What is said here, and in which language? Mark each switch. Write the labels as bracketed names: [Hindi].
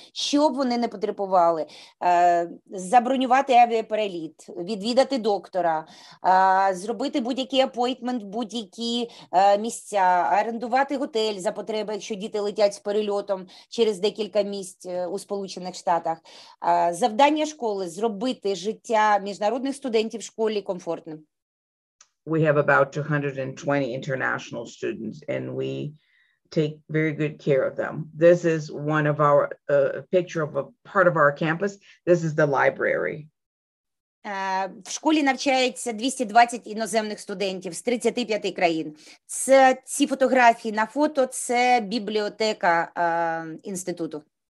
[Ukrainian] Що б вони не потребували? Забронювати авіапереліт, відвідати доктора, зробити будь-який апойнтмент, будь-які місця, орендувати готель за потреби, якщо діти летять з перельотом через декілька місць у Сполучених Штатах. Завдання школи – зробити життя міжнародних студентів в школі комфортним. [English] We have about 220 international students, and we take very good care of them. This is one of our picture of a part of our campus. This is the library. [Ukrainian] В школі навчається 220 іноземних студентів з 35 країн. Ці фотографії на фото – це бібліотека інституту.